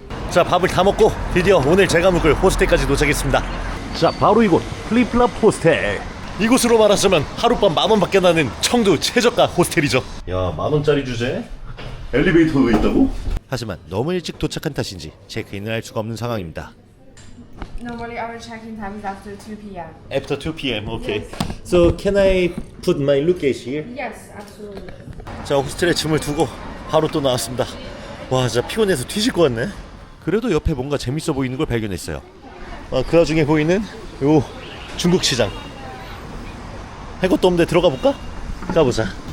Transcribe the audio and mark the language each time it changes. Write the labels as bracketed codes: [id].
[ko] 자, 밥을 다 먹고 드디어 오늘 제가 묵을 호스텔까지 도착했습니다. 자, 바로 이곳 플립플랍 호스텔. 이곳으로 말하자면 하룻밤 10,000원 밖에 나는 청두 최저가 호스텔이죠. 야, 10,000원짜리 주제? 엘리베이터도 있다고? 하지만 너무 일찍 도착한 탓인지 체크인을 할 수가 없는 상황입니다. [en] Normally our check-in time is after 2 p.m. After 2 p.m. Okay. So can I put my luggage here? Yes, absolutely. [ko] 자, 호스텔에 짐을 두고 바로 또 나왔습니다. 와, 진짜 피곤해서 뒤질 것 같네. 그래도 옆에 뭔가 재밌어 보이는 걸 발견했어요. 그 와중에 보이는 요 중국 시장. 할 것도 없는데 들어가 볼까? 가보자.